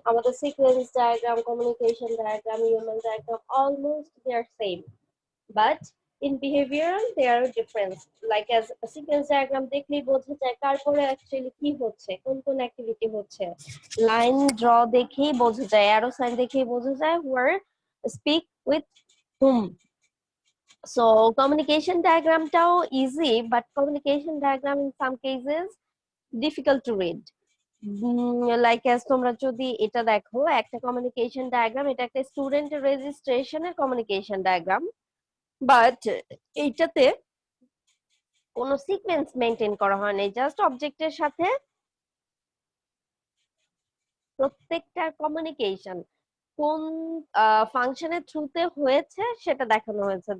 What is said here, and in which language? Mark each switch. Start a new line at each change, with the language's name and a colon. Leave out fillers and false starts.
English: আমাদের sequence diagram, communication diagram, UML diagram almost they are same, but in behavioral there are difference. Like as a sequence diagram
Bangla: দেখলেই বোঝা যায় তারপরে actually কি হচ্ছে, কোন কোন অ্যাক্টিভিটি হচ্ছে। লাইন ড্র দেখেই বোঝা যায়, অ্যারো সাইন দেখেই বোঝা যায়
English: where speak with whom. So communication diagram টাও easy, but communication diagram in some cases difficult to read. Like as
Bangla: তোমরা যদি এটা দেখো, একটা কমিউনিকেশন ডায়াগ্রাম, এটা একটা স্টুডেন্ট রেজিস্ট্রেশনের কমিউনিকেশন ডায়াগ্রাম, বাট এইটাতে কোনো সিকোয়েন্স মেইনটেইন করা হয় না, জাস্ট অবজেক্টের সাথে প্রত্যেকটা কমিউনিকেশন কোন ফাংশনের থ্রুতে হয়েছে সেটা দেখানো হয়েছে।